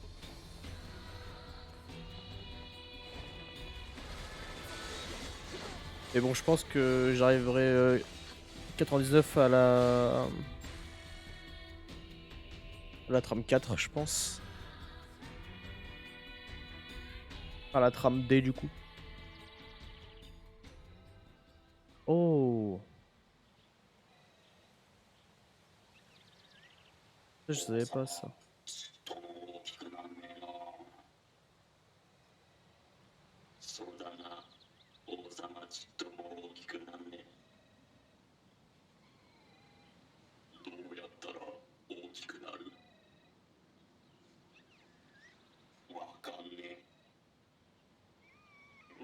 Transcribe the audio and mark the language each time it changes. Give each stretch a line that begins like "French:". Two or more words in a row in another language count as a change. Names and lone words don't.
French: Mais bon, je pense que j'arriverai 99 à la trame 4, je pense. À la trame D du coup. Oh, je savais pas ça.
Japanese: ちっとも大きくなんねえな。そうだな。王様ちっとも大きくなんねえ。どうやったら大きくなる？わかんねえ。